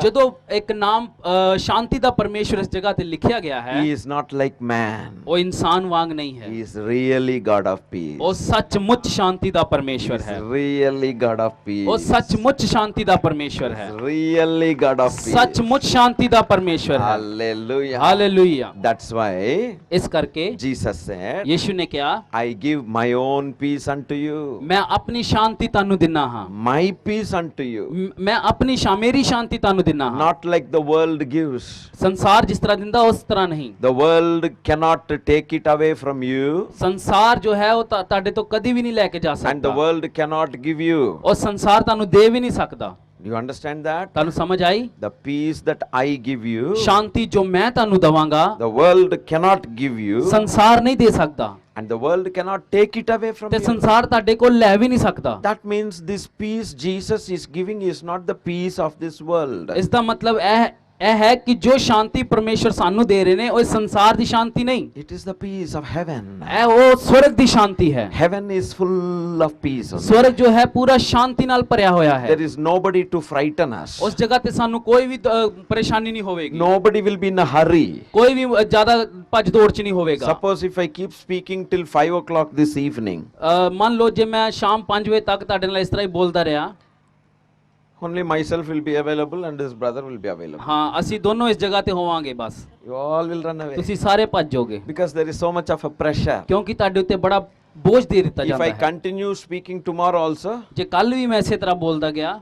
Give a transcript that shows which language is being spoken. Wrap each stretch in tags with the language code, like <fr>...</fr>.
<pa>ਜਦੋਂ ਇੱਕ ਨਾਮ ਸ਼ਾਂਤੀ ਦਾ ਪਰਮੇਸ਼ਵਰ ਇਸ ਜਗ੍ਹਾ ਤੇ ਲਿਖਿਆ ਗਿਆ ਹੈ,</pa> <en>he is not like man.</en> <pa>ਉਹ ਇਨਸਾਨ ਵਾਂਗ ਨਹੀਂ ਹੈ।</pa> <en>He is really God of peace.</en> <pa>ਉਹ ਸੱਚਮੁੱਚ ਸ਼ਾਂਤੀ ਦਾ ਪਰਮੇਸ਼ਵਰ</pa> <en>He</en> <pa>ਹੈ।</pa> <en>is really God of peace.</en> <pa>ਉਹ ਸੱਚਮੁੱਚ ਸ਼ਾਂਤੀ ਦਾ ਪਰਮੇਸ਼ਵਰ ਹੈ।</pa> <en>Really God of peace.</en> <pa>ਸੱਚਮੁੱਚ ਸ਼ਾਂਤੀ ਦਾ ਪਰਮੇਸ਼ਵਰ ਹੈ।</pa> <en>Hallelujah.</en> <pa>ਹਾਲੇਲੂਇਆ।</pa> <en>That's why</en> <pa>ਇਸ ਕਰਕੇ</pa> <en>Jesus said,</en> <pa>ਯੀਸ਼ੂ ਨੇ ਕਿਹਾ,</pa> <en>I give my own peace unto you.</en> <pa>ਮੈਂ ਆਪਣੀ ਸ਼ਾਂਤੀ ਤੁਹਾਨੂੰ ਦਿੰਦਾ ਹਾਂ।</pa> <en>My peace unto you.</en> <pa>ਮੈਂ ਆਪਣੀ ਮੇਰੀ ਸ਼ਾਂਤੀ ਤੁਹਾਨੂੰ ਦਿੰਦਾ ਹਾਂ।</pa> <en>Not like the world gives.</en> <pa>ਸੰਸਾਰ ਜਿਸ ਤਰ੍ਹਾਂ ਦਿੰਦਾ ਉਸ ਤਰ੍ਹਾਂ ਨਹੀਂ।</pa> <en>The world cannot take it away from you,</en> <pa>ਸੰਸਾਰ ਜੋ ਹੈ ਉਹ ਤੁਹਾਡੇ ਤੋਂ ਕਦੀ ਵੀ ਨਹੀਂ ਲੈ ਕੇ ਜਾ</pa> <en>and the</en> <pa>ਸਕਦਾ।</pa> <en>world cannot give you.</en> <pa>ਉਹ ਸੰਸਾਰ ਤੁਹਾਨੂੰ ਦੇ ਵੀ ਨਹੀਂ ਸਕਦਾ।</pa> <en>Do you understand that?</en> <pa>ਤੁਹਾਨੂੰ ਸਮਝ ਆਈ?</pa> <en>The peace that I give you,</en> <pa>ਸ਼ਾਂਤੀ ਜੋ ਮੈਂ ਤੁਹਾਨੂੰ ਦਵਾਂਗਾ</pa> <en>the world cannot give you,</en> <pa>ਸੰਸਾਰ ਨਹੀਂ ਦੇ ਸਕਦਾ,</pa> <en>and the world cannot take it away from</en> <pa>ਤੇ</pa> <en>you.</en> <pa>ਸੰਸਾਰ ਤੁਹਾਡੇ ਕੋਲ ਲੈ ਵੀ ਨਹੀਂ ਸਕਦਾ।</pa> <en>That means this peace Jesus is giving is not the peace of this world.</en> <pa>ਇਸ ਦਾ ਮਤਲਬ ਇਹ ਹੈ ਕਿ ਜੋ ਸ਼ਾਂਤੀ ਪਰਮੇਸ਼ਰ ਸਾਨੂੰ ਦੇ ਰਹੇ ਨੇ ਉਹ ਇਸ ਸੰਸਾਰ ਦੀ ਸ਼ਾਂਤੀ ਨਹੀਂ,</pa> <en>It is the peace of heaven.</en> <pa>ਇਹ ਉਹ ਸਵਰਗ ਦੀ ਸ਼ਾਂਤੀ ਹੈ।</pa> <en>Heaven is full of peace.</en> <pa>ਸਵਰਗ ਜੋ ਹੈ ਪੂਰਾ ਸ਼ਾਂਤੀ ਨਾਲ ਭਰਿਆ ਹੋਇਆ ਹੈ।</pa> <en>There is nobody to frighten us.</en> <pa>ਉਸ ਜਗ੍ਹਾ ਤੇ ਸਾਨੂੰ ਕੋਈ ਵੀ ਪਰੇਸ਼ਾਨੀ ਨਹੀਂ ਹੋਵੇਗੀ।</pa> <en>Nobody will be in a hurry.</en> <pa>ਕੋਈ ਵੀ ਜ਼ਿਆਦਾ ਭੱਜ ਦੌੜ ਚ ਨਹੀਂ ਹੋਵੇਗਾ।</pa> <en>Suppose if I keep speaking till 5 o'clock this evening,</en> <pa>ਮੰਨ ਲਓ ਜੇ ਮੈਂ ਸ਼ਾਮ 5 ਵਜੇ ਤੱਕ ਤੁਹਾਡੇ ਨਾਲ ਇਸ ਤਰ੍ਹਾਂ ਹੀ ਬੋਲਦਾ ਰਿਹਾ,</pa> <en>only myself will be available and his brother will be available.</en> <pa>ਹਾਂ ਅਸੀਂ ਦੋਨੋਂ ਇਸ ਜਗ੍ਹਾ ਤੇ ਹੋਵਾਂਗੇ ਬਸ,</pa> <en>You all will run away.</en> <pa>ਤੁਸੀਂ ਸਾਰੇ ਭੱਜ ਜਾਓਗੇ,</pa> <en>Because there is so much of a pressure.</en> <pa>ਕਿਉਂਕਿ ਤੁਹਾਡੇ ਉੱਤੇ ਬੜਾ ਬੋਝ ਦੇ ਦਿੱਤਾ</pa> <en>If</en> <pa>ਜਾਂਦਾ</pa> <en>I</en> <pa>ਹੈ।</pa> <en>continue speaking tomorrow also,</en> <pa>ਜੇ ਕੱਲ ਵੀ ਮੈਂ ਇਸੇ ਤਰ੍ਹਾਂ ਬੋਲਦਾ ਗਿਆ</pa>